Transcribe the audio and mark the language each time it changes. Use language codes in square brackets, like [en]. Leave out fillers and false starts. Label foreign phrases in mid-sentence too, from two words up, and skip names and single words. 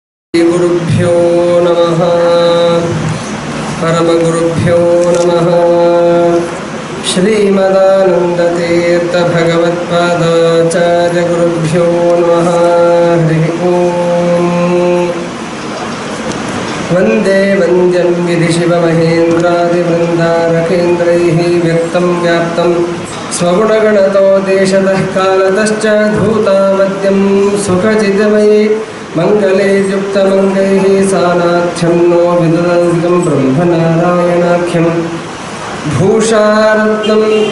[sa] ಗುರುಭ್ಯೋ ನಮಃ. ಪರಮಗುರುಭ್ಯೋ ನಮಃ. ಶ್ರೀಮದಾನಂದತೀರ್ಥ ಭಗವತ್ಪಾದಾಚಾರ್ಯ ಗುರುಭ್ಯೋ ನಮಃ. ಹರಿ ಓಂ. ವಂದೇ ವಂದ್ಯಂ ವಿಧಿಶಿವಮಹೇಂದ್ರಾದಿವೃಂದಾರಕೇಂದ್ರೈಃ ವ್ಯಕ್ತಂ ವ್ಯಾಪ್ತಂ ಸ್ವಗುಣಗಣತೋ ದೇಶತಃ ಕಾಲತಶ್ಚ ಧೂತಾವದ್ಯಂ ಸುಖಚಿತಮಯೇ ಮಂಗಲೇ ಯುಕ್ತಮಂಗೈಃ ಸಾನಾಥ್ಯಂ ನೋ ವಿದುರಂಗಂ ಬ್ರಹ್ಮನಾರಾಯಣಾಖ್ಯಂ ಭೂಷಾರತ್ನಂ